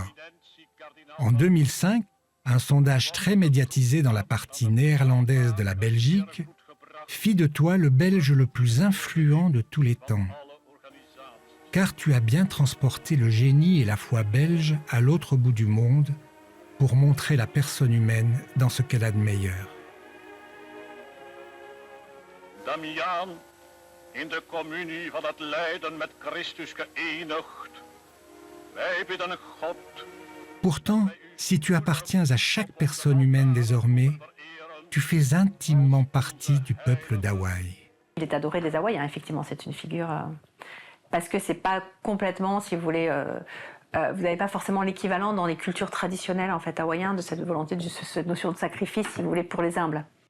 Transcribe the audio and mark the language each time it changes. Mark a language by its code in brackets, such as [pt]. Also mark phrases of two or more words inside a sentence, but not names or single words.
[fr] En 2005, un sondage très médiatisé dans la partie néerlandaise de la Belgique fit de toi le Belge le plus influent de tous les temps. Car tu as bien transporté le génie et la foi belge à l'autre bout du monde pour montrer la personne humaine dans ce qu'elle a de meilleur. [nl] Damiaan, in de communie van het lijden met Christus geënigd. Wij bidden God. [fr] Pourtant, si tu appartiens à chaque personne humaine désormais, tu fais intimement partie du peuple d'Hawaï. Il est adoré des Hawaïens, effectivement, c'est une figure... parce que c'est pas complètement, si vous voulez... vous n'avez pas forcément l'équivalent dans les cultures traditionnelles en fait, hawaïennes de cette volonté, de cette notion de sacrifice, si vous voulez, pour les humbles.